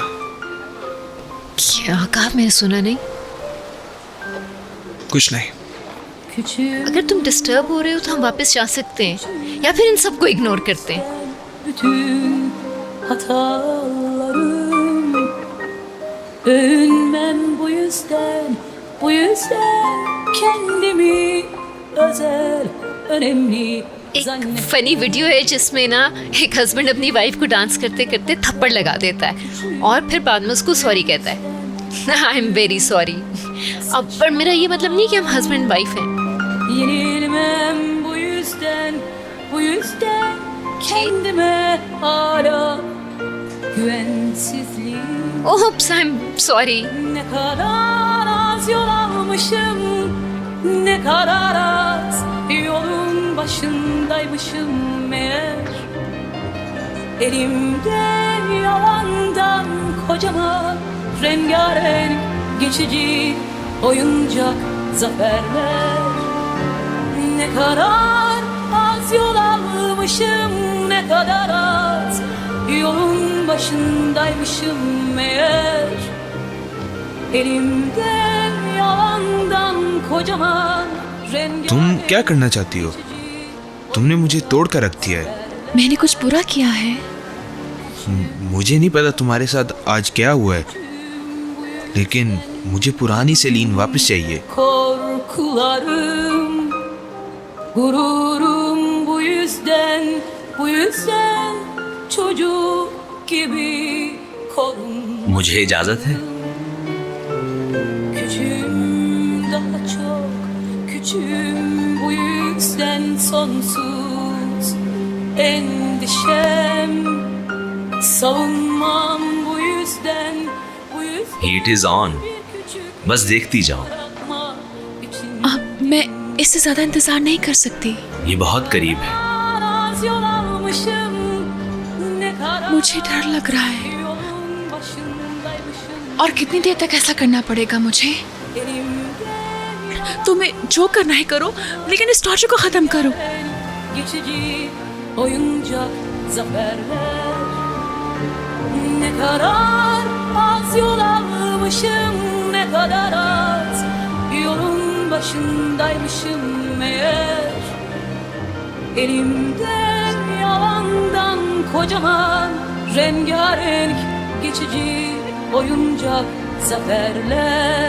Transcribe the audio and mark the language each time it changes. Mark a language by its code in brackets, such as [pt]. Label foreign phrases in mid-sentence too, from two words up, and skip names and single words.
[hi] क्या कहा? मैंने सुना नहीं। कुछ नहीं। अगर तुम डिस्टर्ब हो रहे हो तो हम वापस जा सकते हैं, या फिर इन सबको इग्नोर करते हैं। [tr] Övünmem bu yüzden kendimi özel, önemli [hi] एक [en] funny video [hi] है जिसमें ना एक हस्बैंड अपनी वाइफ को डांस करते करते थप्पड़ लगा देता है और फिर बाद में उसको सॉरी कहता है। [en] I am very sorry. [hi] अब पर मेरा ये मतलब नहीं कि हम [en] husband wife [hi] हैं। [tr] Yenilmem bu yüzden kendime hala güvensizliğim. [en] Oops, I'm sorry. [tr] Ne kadar az yol almışım, ne kadar az yolun başındaymışım meğer. Elimde yalandan kocaman rengarenk geçici oyuncak zaferler. Ne kadar az yol almışım, ne kadar az yolun başındaymışım meğer. Elimde yalandan kocaman rengarenk. [hi] तुम क्या करना चाहती हो? तुमने मुझे तोड़ कर रख दिया है। मैंने कुछ बुरा किया है? मुझे नहीं पता तुम्हारे साथ आज क्या हुआ है, लेकिन मुझे पुरानी सेलीन वापस चाहिए। [tr] Korkularım, gururum bu yüzden çocuk gibi korun. [hi] मुझे इजाजत है? [tr] Küçüğüm, daha çok küçüğüm, bu yüzden sonsuz endişem. Savunmam bu yüzden [en] heat is on, [hi] बस देखती जाओ। अब मैं इससे ज्यादा इंतजार नहीं कर सकती। ये बहुत करीब है। [tr] az yol almışım, ne kadar [hi] मुझे डर लग रहा है। [tr] yolun başındaymışım. [hi] और कितनी देर तक ऐसा करना पड़ेगा मुझे? तुम्हें जो करना है करो, लेकिन इस टॉर्चर को खत्म करो। [tr] Geçici oyuncak zaferler. Ne kadar az yol almışım, ne kadar az yolun başındaymışım meğer. Elimde yalandan kocaman rengarenk geçici oyuncak zaferler.